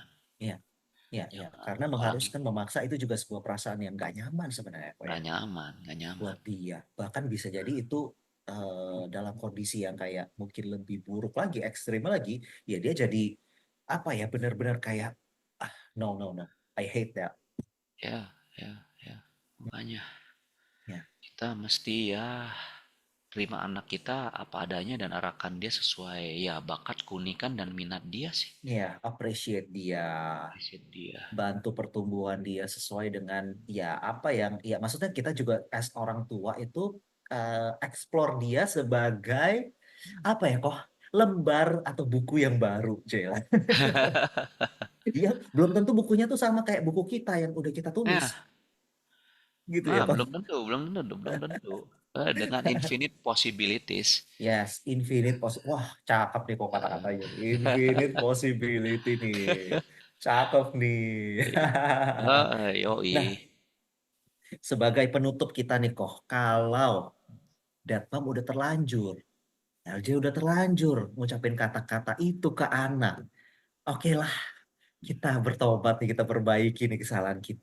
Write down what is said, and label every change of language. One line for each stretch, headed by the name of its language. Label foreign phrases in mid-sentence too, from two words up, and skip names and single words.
Indonesian: Iya. Ya, ya, jangan. karena Apalagi mengharuskan memaksa itu juga sebuah perasaan yang gak nyaman sebenarnya, kok nggak ya, nyaman, nggak nyaman. buat dia. Bahkan bisa jadi itu dalam kondisi yang kayak mungkin lebih buruk lagi, ekstrim lagi, ya dia jadi apa ya, benar-benar kayak
English: no, no, no, I hate that.
Indonesian: Ya, ya, ya. Makanya Ya, kita mesti ya terima anak kita apa adanya dan arahkan dia sesuai ya bakat, keunikan dan minat dia sih. ya, appreciate dia, Appreciate dia. bantu pertumbuhan dia sesuai dengan ya apa yang, ya maksudnya kita juga as orang tua itu explore dia sebagai apa ya kok lembar atau buku yang baru Jel. Dia belum tentu bukunya tuh sama kayak buku kita yang udah kita tulis Ya, gitu ya nah, kok. belum tentu, belum tentu, belum tentu.
English: Dengan infinite possibilities.
Indonesian: Yes, infinite wah cakep nih kok kata-katanya,
English: infinite possibility
Indonesian: nih, cakep nih. Yoi. Nah, sebagai penutup kita nih kok, kalau Datpam udah terlanjur, LJ udah terlanjur ngucapin kata-kata itu ke anak, oke lah, kita bertobat nih, kita perbaiki nih kesalahan kita.